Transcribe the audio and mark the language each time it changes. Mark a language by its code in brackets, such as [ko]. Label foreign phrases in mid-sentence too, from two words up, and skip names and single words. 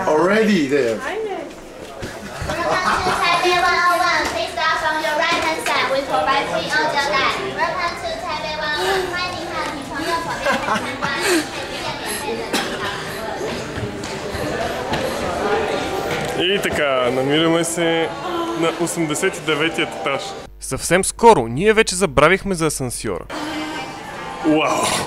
[en] Already there. Welcome to Taipei 101. Please start from your right hand side. We provide free audio guide. Welcome to Taipei 101. [zh] 欢迎您和女朋友朋友们参观台北免费的地方。 [bg] И така, намираме се на 89-ят етаж. Съвсем скоро, ние вече забравихме за асансьора. Уау!